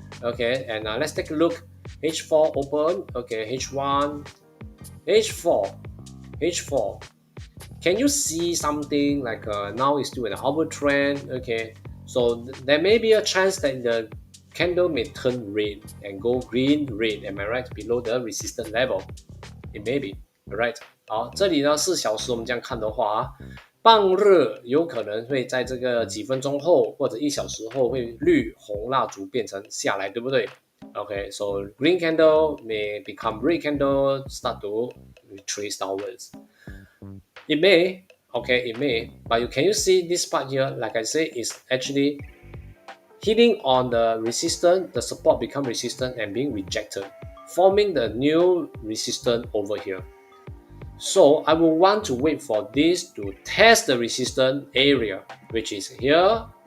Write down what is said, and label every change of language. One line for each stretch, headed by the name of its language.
English: Okay, and let's take a look. H4 open. Okay, H1, H4, H4. Can you see something like now it's still an upward trend? Okay, so there may be a chance that the candle may turn red and go green, red. Am I right? Below the resistance level, it may be. Alright.
Chinese: 好，这里呢4小时我们这样看的话，棒日有可能会在这个几分钟后或者1小时后会绿红蜡烛变成下来，对不对？
English: Okay, so green candle may become red candle, start to retrace downwards. It may, okay, it may, but can you see this part here? Like I say, is actually hitting on the resistance, the support become resistant and being rejected, forming the new resistance over here. So I will want to wait for this to test the resistance area, which is here.